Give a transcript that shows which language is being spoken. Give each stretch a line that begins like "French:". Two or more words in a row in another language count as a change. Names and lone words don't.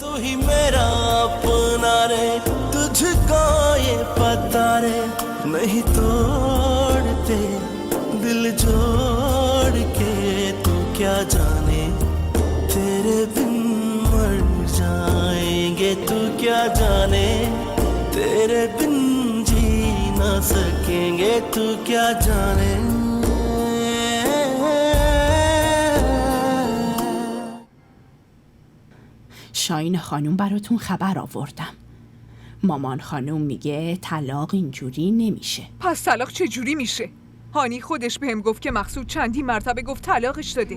Hindi: ही मेरा अपना रे, तुझको ये पता रे, नहीं तोड़ते दिल जोड़ के, तू क्या जाने तेरे बिन मर जाएंगे, तू क्या जाने तेरे बिन जी ना सकेंगे, तू क्या जाने.
Persian: شاهین خانوم براتون خبر آوردم. مامان خانوم میگه طلاق اینجوری نمیشه. پس طلاق چه جوری میشه؟ هانی خودش بهم گفت که مقصود چندی مرتبه گفت طلاقش داده.